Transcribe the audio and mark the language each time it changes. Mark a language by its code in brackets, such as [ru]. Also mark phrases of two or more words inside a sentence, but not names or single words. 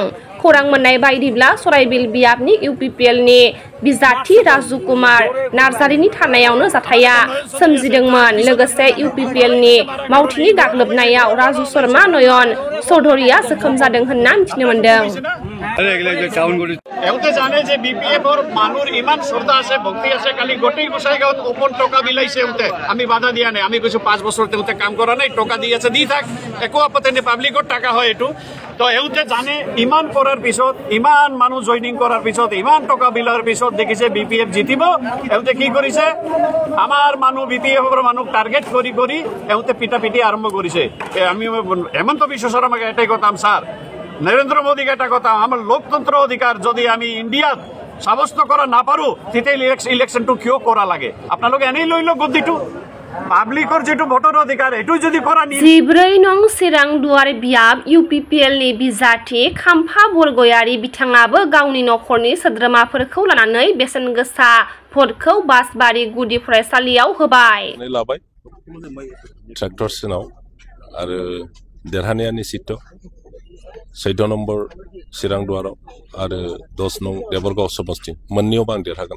[brx] खौरां मोननाय बायदिब्ला सराइबिल बियाबनि इउपिपिएलनि बिजाथि राजु कुमार नार्जारिनि थानायावनो जाथाया सोमजिदोंमोन। लोगोसे इउपिपिएलनि मावथिनि गाग्लोबनायाव राजु शर्मा नयन चौधुरीया जोखोम जादों होनना मिथिनो मोन्दों। [as] এওঁতে জানে যে বিপিএফৰ মানুহৰ ইমান শ্ৰদ্ধা আছে ভক্তি আছে কালি গোটেই গোসাইগাঁৱত ওপন টকা বিলাইছে এওঁতে আমি বাধা দিয়া নাই আমি কৈছো 5 বছৰ তেওঁতে কাম কৰা নাই টকা দি আছে দি থাক একো আপত্তি নাই পাব্লিকৰ টাকা হয় এইটো তো এওঁতে জানে ইমান কৰাৰ পিছত ইমান মানুহ জইনিং কৰাৰ পিছত ইমান টকা বিলাৰ পিছত দেখিছে বিপিএফ জিতিব এওঁতে কি কৰিছে আমাৰ মানুহ বিপিএফৰ মানুহ টাৰ্গেট কৰি কৰি এওঁতে পিটাপিটি আৰম্ভ কৰিছে আমি হেমন্ত বিশ্ব শৰ্মাকে এটাই কথাম স্যার নরেন্দ্র মোদীকে এটা কথা আমার লোকতন্ত্র অধিকার যদি আমি ইন্ডিয়াত সাব্যস্ত করা না পারো তেতিয়াই ইলেকশনটো কিয় করা লাগে আপোনালোকে এনেই লৈ লো গদ্দিটো পাব্লিকৰ যেটো ভোটৰ অধিকাৰ এটো যদি কৰা নি [brx] 14 নং চিৰাং দুৱার बियाब इउपिपिएलनि बिजाथि खाम्फा बरगयारि बिथाङाबो गावनि नखरनि सोद्रोमाफोरखौ लानानै बेसेन गोसा भटखौ बासबारि गुदि फरायसालियाव होबाय। लाबाय ट्रेक्टर सिनाव आरो देरहानाया निश्चित 14 नम्बर चिरां दुवाराव आरो 10 नं देबरगाव समस्ति मोननैयावबो आं देरहागोन